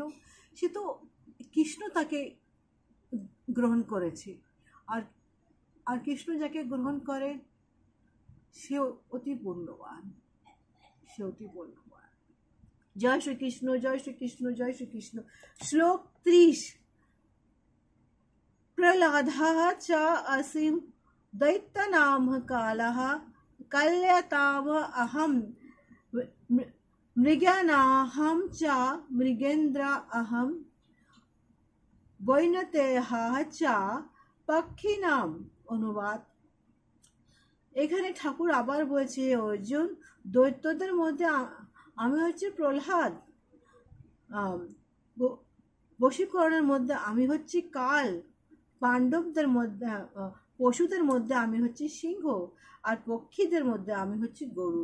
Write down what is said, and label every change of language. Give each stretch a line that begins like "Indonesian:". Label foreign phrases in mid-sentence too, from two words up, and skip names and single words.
Bangla: সে তো কৃষ্ণ তাকে গ্রহণ করেছে, আর কৃষ্ণ যাকে গ্রহণ করে সে অতি পুণ্যবান, জয় শ্রীকৃষ্ণ, জয় শ্রীকৃষ্ণ, জয় শ্রীকৃষ্ণ।
Sanskrit: শ্লোক 30। प्रह्लादः च असीम दैत्यनाम कालः कल्यताम अहम मृगानाहम च मृगेन्द्र अहम বৈনতেহ চ পক্ষিনাম।
Bangla: অনুবাদ, এখানে ঠাকুর আবার বলছে, অর্জুন, দৈত্যদের মধ্যে আমি হচ্ছে প্রহ্লাদ, বশীকরণের মধ্যে আমি হচ্ছি কাল, পাণ্ডবদের মধ্যে পশুদের মধ্যে আমি হচ্ছি সিংহ, আর পক্ষীদের মধ্যে আমি হচ্ছি গরু।